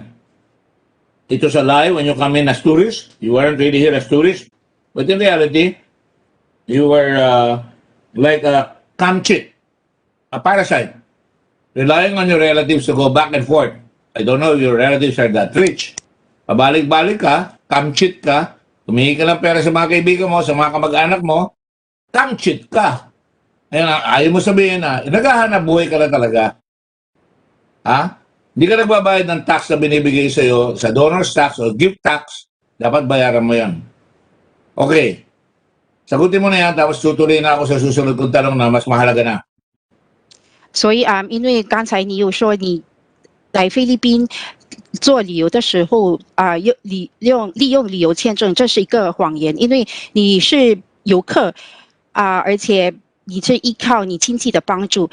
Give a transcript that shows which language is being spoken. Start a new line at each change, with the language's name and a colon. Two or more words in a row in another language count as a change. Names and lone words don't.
English: It was a lie when you come in as tourists. You weren't really here as tourists. But in reality, you were like a camchit, a parasite, relying on your relatives to go back and forth. I don't know if your relatives are that rich.
Filipino: Pabalik-balik ka, camchit ka, humingi ka ng pera sa mga kaibigan mo, sa mga kamag-anak mo, camchit ka. Ayun, ayaw mo sabihin na, naghahanap buhay ka na talaga. Ha? Hindi ka nagbabayad ng tax na binibigay sa'yo sa
English: donor's tax
Filipino: o
English: gift tax,
Filipino: dapat bayaran mo yan. Okay. Sagutin mo na yan, tapos tutuloy na ako sa susunod kong tanong na mas mahalaga na.
Chinese: 所以因为刚才你有说你来菲律宾做旅游的时候利用旅游签证，这是一个谎言，因为你是游客而且你是依靠你亲戚的帮助。